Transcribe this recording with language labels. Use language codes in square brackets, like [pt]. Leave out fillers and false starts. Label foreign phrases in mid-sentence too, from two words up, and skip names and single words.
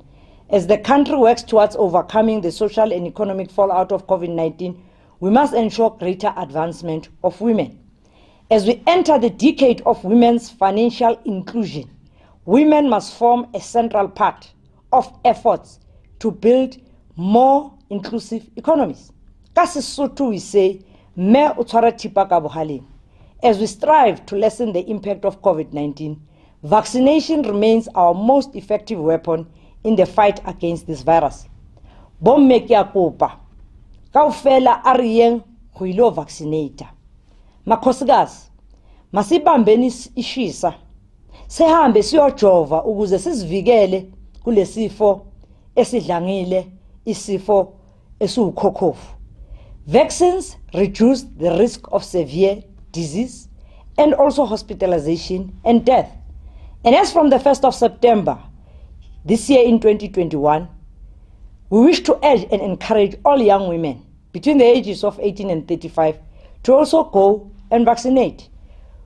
[en] As the country works towards overcoming the social and economic fallout of COVID-19, we must ensure greater advancement of women. As we enter the decade of women's financial inclusion, women must form a central part of efforts to build more inclusive economies. Ka Sesotho we say, [st] "Mme o tshwara thipa ka bohaleng." [en] As we strive to lessen the impact of COVID-19, vaccination remains our most effective weapon in the fight against this virus. [st] Bomme ke a kopa, kaofela a re yeng go ilo vaccinata. [zu] Makhosikazi, masibambeni ishisa, sehambe siyojova ukuze sizivikele kulesifo esidlangile, isifo esiwukhokhofu. [en] Vaccines reduce the risk of severe disease and also hospitalization and death. And as from the 1st of September this year in 2021, we wish to urge and encourage all young women between the ages of 18 and 35 to also go and vaccinate.